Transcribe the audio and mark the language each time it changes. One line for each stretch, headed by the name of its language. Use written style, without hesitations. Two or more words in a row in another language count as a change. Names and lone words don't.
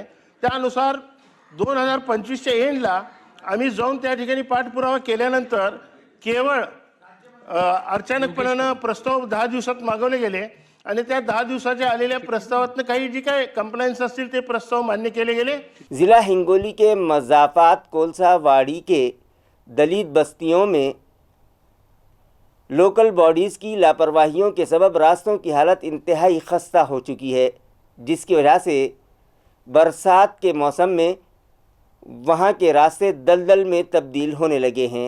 Marathi: त्यानुसार 2025च्या एंडला आम्ही जाऊन त्या ठिकाणी पाठपुरावा केल्यानंतर केवळ अचानकपणे प्रस्ताव 10 दिवसात मागवले गेले आणि त्या 10 दिवसाच्या आलेल्या प्रस्तावातनं काही जी काय कंप्लायन्स असतील ते प्रस्ताव मान्य केले गेले।
Urdu: ضلع ہنگولی کے مضافات کولسا واڑی کے دلت بستیوں میں لوکل باڈیز کی لاپرواہیوں کے سبب راستوں کی حالت انتہائی خستہ ہو چکی ہے، جس کی وجہ سے برسات کے موسم میں وہاں کے راستے دلدل میں تبدیل ہونے لگے ہیں۔